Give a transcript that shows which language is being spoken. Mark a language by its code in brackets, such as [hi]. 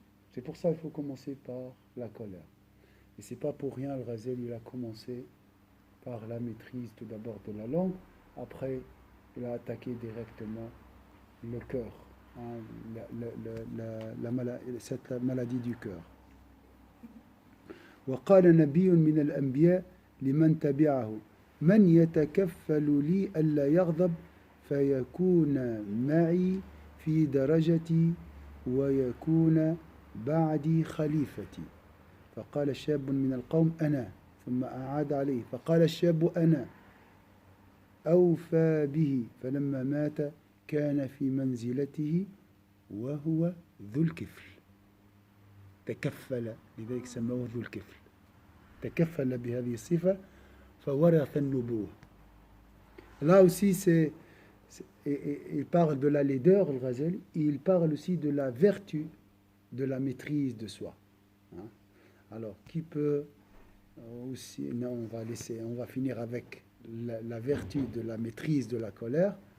[fr] C'est pour ça qu'il faut commencer par la colère. Et c'est pas pour rien, Al-Ghazali, il a commencé par la maîtrise tout d'abord de la langue, après il a attaqué directement le cœur, hein, cette maladie du cœur. [ar] وقال نبي من الأنبياء لمن تبعه من يتكفل لي ألا يغضب فيكون معي في درجتي ويكون بعدي خليفتي فقال الشاب من القوم أنا ثم أعاد عليه فقال الشاب أنا أوفى به فلما مات كان في منزلته وهو ذو الكفل تكفل لذلك سموه ذو الكفل تكفل بهذه الصفة فورث النبوة. [fr] Là aussi il parle de la laideur, le Ghazali, il parle aussi de la vertu de la maîtrise de soi. Hein? Alors, qui peut aussi... Non, on va finir avec la vertu de la maîtrise de la colère.